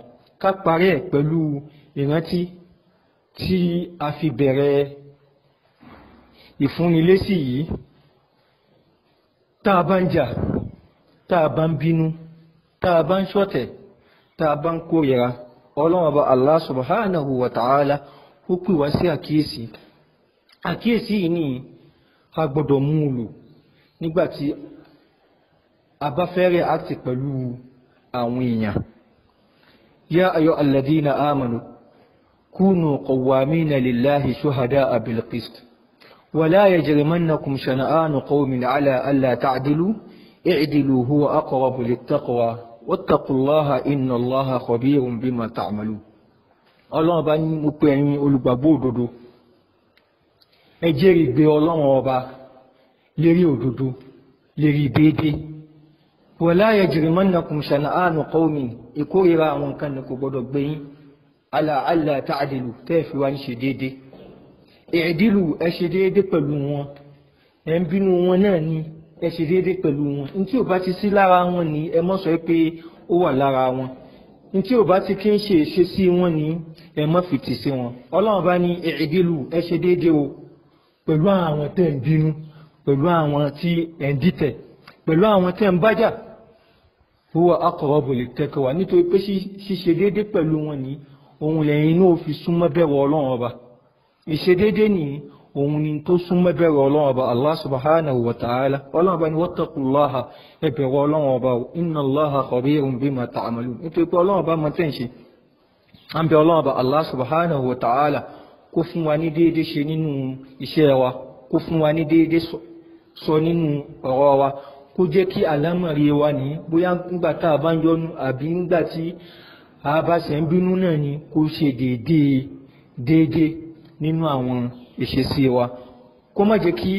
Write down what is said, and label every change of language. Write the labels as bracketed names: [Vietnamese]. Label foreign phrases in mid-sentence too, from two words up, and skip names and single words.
[Yoruba] Ká parí ẹ̀ pẹ̀lú ìrántí tí a fi bẹ̀rẹ̀ ìfúnnilésì yìí. Tá a bá ń jà, tá a bá ń bínú, tá a bá ń ṣọ̀tẹ̀, tá a bá ń kórìíra, Ọlọ́run Ọba [Arabic] الله سبحانه وتعالى [Yoruba] ó pè wá sí àkíyèsí. Àkíyèsí yìí ni a gbọ́dọ̀ mú lò nígbàtí a bá fẹ́ react pẹ̀lú àwọn èèyàn. [Arabic] يا أيها الذين آمنوا كونوا قوامين لله شهداء بالقسط. ولا يجرمنكم شنآن قوم على ألا تعدلوا اعدلوا هو أقرب للتقوى واتقوا الله إن الله خبير بما تعملون. [Yoruba] Ọlọ́run bá ní mo pè ẹ̀yin olùgbàgbọ́ òdodo ẹ jẹ́rìí gbé Ọlọ́run ọba lérí òdodo lérí déédéé. [Arabic] ولا يجرمنكم شنآن قوم [Yoruba] ìkórìíra àwọn kan ní kò gbọdọ̀ gbé yín [Arabic] على ألا تعدلوا [Yoruba] tẹ́ fi wá ní ṣe déédéé. Ìdílù ẹ ṣe déédé pẹ̀lú wọn, ẹ ń bínú wọn náà ni ẹ ṣe déédé pẹ̀lú wọn. Ní tí ò bá ti sí lára wọn ni ẹ mọ́ sọ pé ó wà lára wọn. Ní tí ò bá ti kí ń ṣe ìṣesí wọn ni ẹ mọ́ fìtì sí wọn. Ọlọ́run bá ní ìdílù ẹ ṣe déédé o pẹ̀lú àwọn tẹ́ ń bínú pẹ̀lú àwọn tí ẹ̀ ń dìtẹ̀ pẹ̀lú àwọn tẹ́ ń bájà [Arabic] هو أقرب للتقوى [Yoruba] nítorí pé ṣíṣe déédé pẹ̀lú wọn ní ohun lẹ́yìn náà fi súnmọ́ bẹ̀rù Ọlọ́run ọba ìṣe déédé ní ohun ni tó súnmọ́ bẹ̀rù Ọlọ́run ọba [Arabic] الله سبحانه وتعالى [Yoruba] Ọlọ́run ọba ni wattaqullaha ẹ bẹ̀rù Ọlọ́run ọba [Arabic] إن الله خبير بما تعملون [Yoruba] nítorí pé Ọlọ́run ọba mọ̀ tẹ́ ń ṣe à ń bẹ Ọlọ́run ọba [Arabic] الله سبحانه وتعالى [Yoruba] kó fún wa ní déédé ṣe nínú iṣẹ́ wa kó fún wa ní déédé sọ nínú ọ̀rọ̀ wa kó jẹ́ kí àlámọ̀rí wa ní bóyá nígbà tá a bá ń yọnu àbí nígbà tí a bá ṣe ń bínú náà ni kó ṣe déédé nínú àwọn ìṣesí wa kó má jẹ́ kí